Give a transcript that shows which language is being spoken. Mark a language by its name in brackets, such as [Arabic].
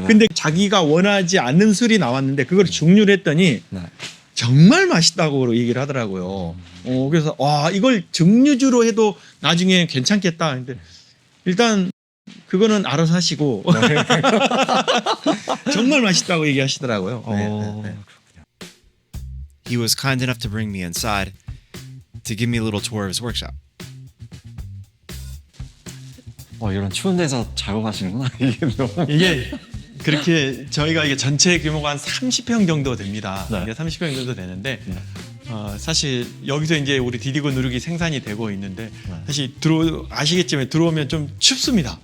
[Korean] 근데 자기가 원하지 않는 술이 나왔는데 그걸 증류를 했더니 네. 정말 맛있다고 얘기를 하더라고요. 그래서 와 이걸 증류주로 해도 나중에 괜찮겠다. 근데 일단 그거는 알아서 하시고 정말 맛있다고 얘기하시더라고요. 네. [English] He was kind enough to bring me inside to give me a little tour of his workshop. [Korean] 이런 추운 데서 작업하시는구나. 이게 그렇게 저희가 이게 전체 규모가 한 30평 정도 됩니다. 네. 이게 30평 정도 되는데 사실 여기서 이제 우리 디디고 누룩이 생산이 되고 있는데 사실 아시겠지만 들어오면 좀 춥습니다.